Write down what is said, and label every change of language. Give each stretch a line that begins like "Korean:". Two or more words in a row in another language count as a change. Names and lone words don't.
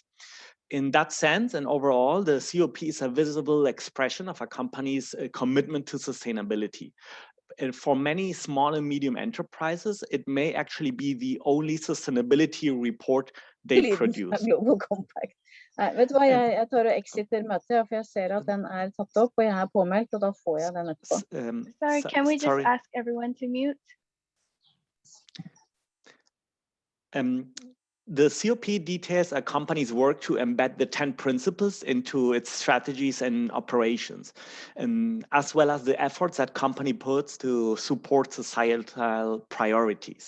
English: In that sense, and overall, the COP is a visible expression of a company's commitment to sustainability. And for many small and medium enterprises, it may actually be the only sustainability report they produce. Global Compact.
Norwegian: Nei, vet du hva, jeg tar og exiter møtet, for jeg ser at den tatt opp, og jeg påmeldt, og da får jeg den etterpå.
English: Sorry, can we just ask everyone to mute? The COP details a company's work to embed the 10 principles into its strategies and operations, as well as the efforts that company puts to support societal priorities.